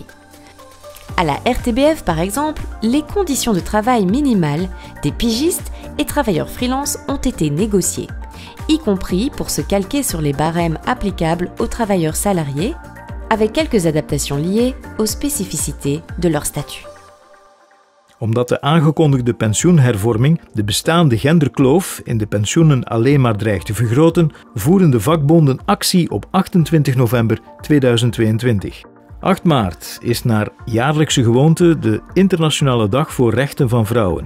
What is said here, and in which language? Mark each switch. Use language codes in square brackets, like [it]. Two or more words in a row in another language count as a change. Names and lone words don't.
[fr] À la RTBF, par exemple, les conditions de travail minimales des pigistes et travailleurs freelance ont été négociées, y compris pour se calquer sur les barèmes applicables aux travailleurs salariés, avec quelques adaptations liées aux spécificités de leur statut. [nl] Omdat de aangekondigde pensioenhervorming de bestaande genderkloof in de pensioenen alleen maar dreigt te vergroten, voeren de vakbonden actie op 28 november 2022. 8 maart is naar jaarlijkse gewoonte de Internationale Dag voor Rechten van Vrouwen.